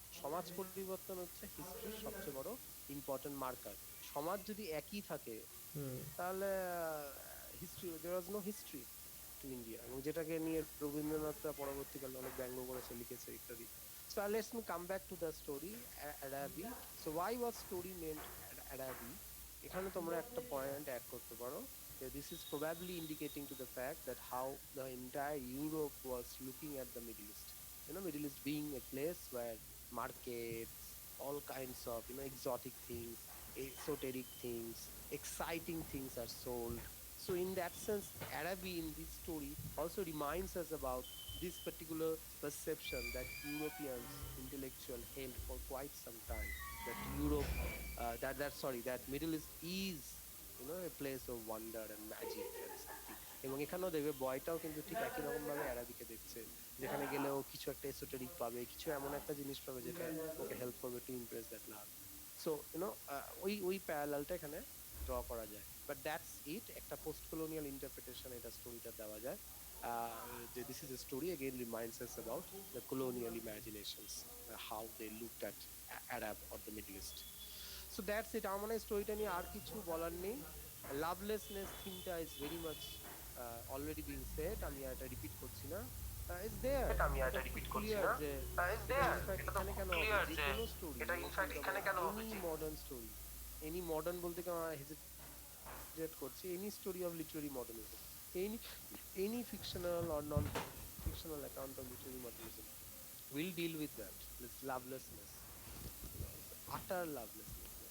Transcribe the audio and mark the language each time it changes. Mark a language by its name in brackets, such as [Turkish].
[Bangla] সমাজ পরিবর্তন হচ্ছে হিস্ট্রির সবচেয়ে বড় ইম্পর্টেন্ট মার্কার। সমাজ যদি একই থাকে তাহলে history, [English] there was no history to India, [Bangla] এবং যেটাকে নিয়ে রবীন্দ্রনাথরা পরবর্তীকালে অনেক ব্যঙ্গ করেছে, লিখেছে ইত্যাদি। [English] So let's me come back to the story Arabi. So why was story named Arabi? [Bangla] এখানে তোমরা একটা পয়েন্ট অ্যাড করতে পারো, [English] this is probably indicating to the fact that how the entire Europe was looking at the Middle East. Middle East being a place where markets, all kinds of exotic things, esoteric things, exciting things are sold. So in that sense, Arabi in this story also reminds us about this particular perception that Europeans intellectual held for quite some time, that Europe, that Middle East is a place of wonder and magic and something. [Bangla] এবং এখানেও দেখবে বয়টাও কিন্তু ঠিক একই রকম ভাবে অ্যারাবিকে দেখছে, যেখানে গেলেও কিছু একটা এসোটেরিক পাবে, কিছু এমন একটা জিনিস পাবে যেটা ওকে হেল্প করবে [English] To impress that love. [Bangla] So ওই প্যারালালটা এখানে ড্র করা যায়। [English] but that's it, [Bangla] একটা পোস্ট কলোনিয়াল ইন্টারপ্রিটেশন এটা স্টোরিটা দেওয়া যায়। [English] This is a story again reminds us about the colonial imaginations, how they looked at Arab or the Middle East. So that's it. [Bangla] আমার মনে হয় স্টোরিটা নিয়ে আর কিছু বলার নেই। লাভলেসনেস থিমটা [English] is very much already being said, [Bangla] আমি আর এটা রিপিট করছি না। [English] is there, [Bangla] এটা খুব ক্লিয়ার যে এটা ইনফ্যাক্ট এখানে কেন হবে, [English] যে কোনো story, any modern story, any modern [Bangla] বলতে কেন হেজিটেট করছি, [English] Any story of literary modernism, any fictional or non-fictional account of literary modernism will deal with that, this lovelessness, utter lovelessness.